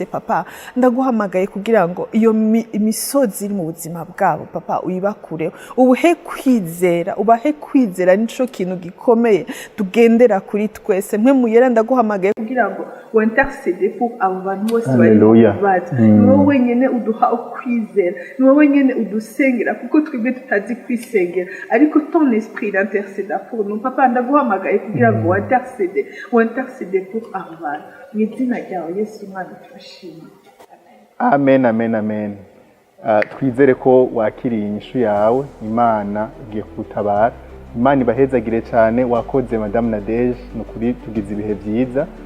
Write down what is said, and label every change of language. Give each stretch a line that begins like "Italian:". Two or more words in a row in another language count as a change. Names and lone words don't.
Kinyarwanda: Papa, ndaguhamagaye kugira ngo iyo imisozi iri mu buzima bwabo Papa uyibakureho, ubahe kwizera nico kintu gikomeye tugendera kuri twese. Mwe muyera ndaguhamagaye kugira ngo wintercede pour abo bantu bose bari mu bibazo. Ni wowe wenyene uduha ukwizera, ni wowe wenyene udusengera kuko twebwe tutazi kwisengera, ariko
French: ton esprit intercede pour nous.
Kinyarwanda: Papa, ndaguhamagaye kugira ngo wintercede pour abo bantu mu izina ryawe Yesu Imana turashimye. Amen. Twizere ko wakiriye inyishu yawe, Imana igiye kugutabara. Imana ibahezagire cyane. Wakoze Madame Nadege, nukuri tugize ibihe byiza.